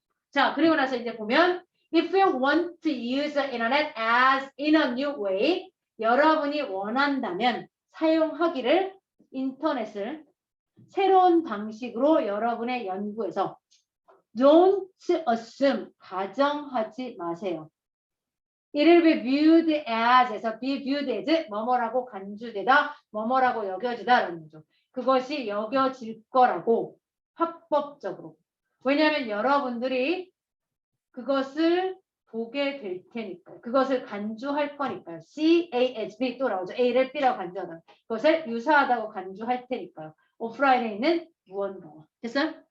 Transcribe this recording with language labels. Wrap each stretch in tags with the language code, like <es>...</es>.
<en>자, 그리고 나서 이제 보면 if you want to use the internet as in a new way,</en> <ko>여러분이 원한다면 사용하기를 인터넷을 새로운 방식으로 여러분의 연구에서</ko> <en>don't assume,</en> <ko>가정하지 마세요.</ko> <en>It will be viewed as에서 be viewed as</en> <ko>뭐뭐라고 간주되다, 뭐뭐라고 여겨지다라는 거죠. 그것이 여겨질 거라고 합법적으로. 왜냐하면 여러분들이 그것을 보게 될 테니까요. 그것을 간주할 거니까요. C, A, H, B 또 나오죠. A를 B라고 간주하다. 그것을 유사하다고 간주할 테니까요. 오프라인에 있는 무언가와. 됐어요?</ko>